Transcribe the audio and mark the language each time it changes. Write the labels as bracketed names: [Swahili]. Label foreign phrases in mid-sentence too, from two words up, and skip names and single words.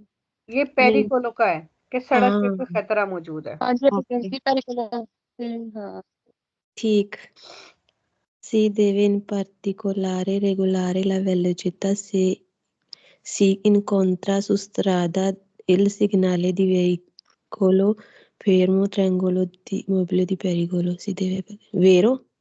[Hindi] ये पेरिकोलो का है कि सड़क पे कोई हाँ खतरा मौजूद है। हाँ जी ओके इमरजेंसी पेरिकुलर हाँ ठीक। [Italian] Si deve in particolare regolare la velocità se si incontra su strada il segnale di veicolo fermo, triangolo di mobile di pericolo. Si deve, vero?